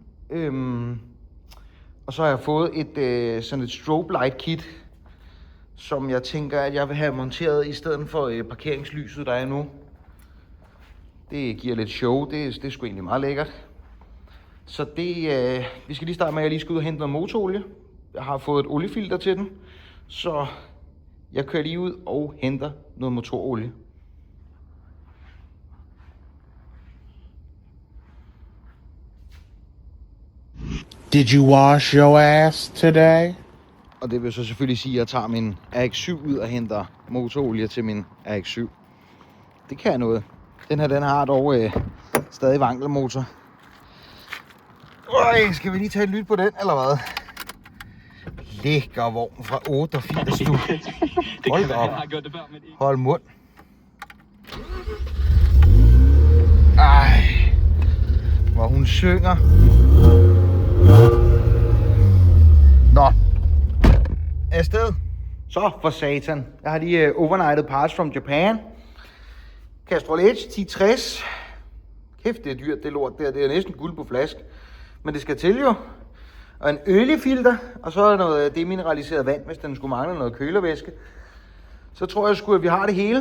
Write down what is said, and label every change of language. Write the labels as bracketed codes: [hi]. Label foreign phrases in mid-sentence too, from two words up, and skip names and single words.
[da] Og så har jeg fået sådan et [en] strobe light kit, [da] som jeg tænker, at jeg vil have monteret i stedet for parkeringslyset, der er nu. Det giver lidt show, det er sgu egentlig meget lækkert. Så vi skal lige starte med, at jeg lige skal ud og hente noget motorolie. Jeg har fået et oliefilter til den, så jeg kører lige ud og henter noget motorolie. [en] Did you wash your ass today? [da] Og det vil så selvfølgelig sige, at jeg tager min RX-7 ud og henter motorolie til min RX-7. Det kan noget. Den her, den har dog stadig vankelmotor. Skal vi lige tage et lyt på den, eller hvad? Lækker vogn fra 88 du. Hold op. Hold mund. Ej, hvor hun synger. Nå. Afsted. Så for satan. Jeg har lige overnighted [en] parts from Japan. [da] Castrol Edge 1060. Kæft, det er dyrt, det lort der. Det er næsten guld på flask. Men det skal til jo. Og en oliefilter. Og så noget demineraliseret vand, hvis den skulle mangle noget kølervæske. Så tror jeg sgu, at vi har det hele.